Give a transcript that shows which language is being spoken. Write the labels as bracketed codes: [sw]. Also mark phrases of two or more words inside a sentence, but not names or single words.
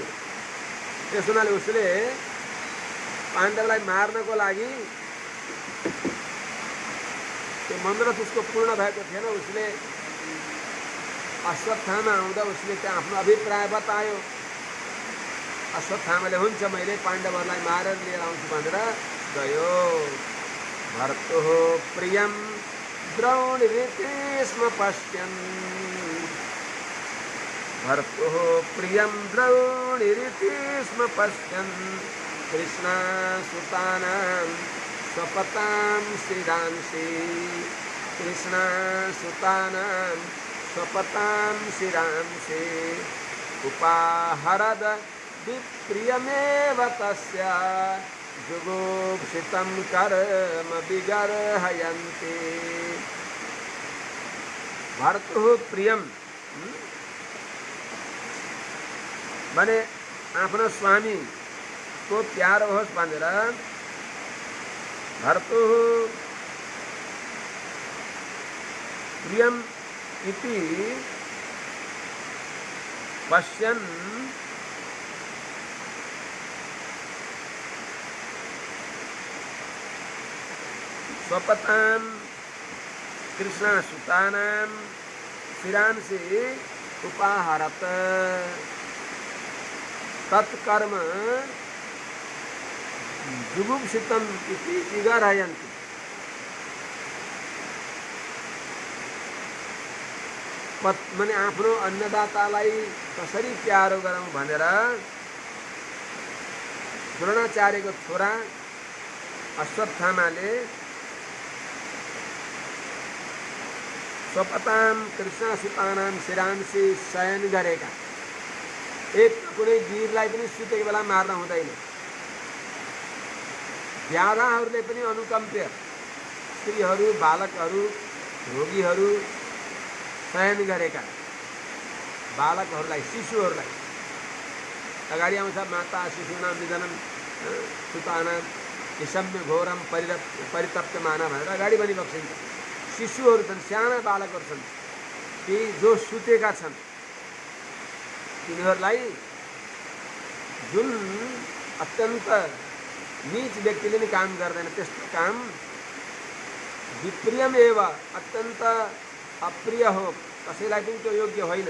[ne] त्यस हुनाले उसले पाण्डवलाई मार्नको लागि त्यो मनोरथ उसको पूर्ण भएको थिएन। उसले अश्वत्थामा आउँदा उसले त्यहाँ आफ्नो अभिप्राय बतायो। अश्वत्थामाले हुन्छ मैले पाण्डवहरूलाई मारेर लिएर आउँछु भनेर गयो। [sa] भर्तुः प्रियं द्रौणीति स्म पश्यन् भर्तुः प्रियं द्रौणीति स्म पश्यन् कृष्णासुतानां स्वपतां शिरांसि कृष्णासुतानां स्वपतां शिरांसि उपाहरद विप्रियमेव तस्य जुगुप्सितं कर्म विगर्हयन्ति। भर्तुः प्रियम [ne] भने आफ्नो स्वामी को प्यारो होस् भनेर [sa] भर्तुः प्रियम इति पश्यन् स्वपतां कृष्णासुतानां शिरांसि उपाहरत तत्कर्म जुगुप्सितम् इति विगर्हयन्ति। [ne] माने आफ्नो अन्नदातालाई कसरी प्यारो गरौँ भनेर द्रोणाचार्यको छोरा अश्वत्थामाले [sa] स्वपतां कृष्णासुतानां शिरांसि [ne] शयन गरेका। एक कुनै वीरलाई पनि सुतेको बेला मार्न हुँदैन। व्याधाहरूले पनि अनुकम्प्य स्त्रीहरू बालकहरू रोगीहरू शयन गरेका बालकहरूलाई शिशुहरूलाई अगाडि आउँछ [sa] माता शिशुनां निधनं सुतानां विषम्य घोरम परितप्यमाना [ne] भनेर अगाडि पनि बक्सिन्छ। शिशुहरू छन् साना बालकहरू छन् ती जो सुतेका छन् तिनीहरूलाई जुन अत्यन्त नीच व्यक्तिले नि काम गर्दैन। त्यस्तो काम विप्रियमेव, अत्यन्त अप्रिय हो, कसैलाई पनि त्यो योग्य होइन।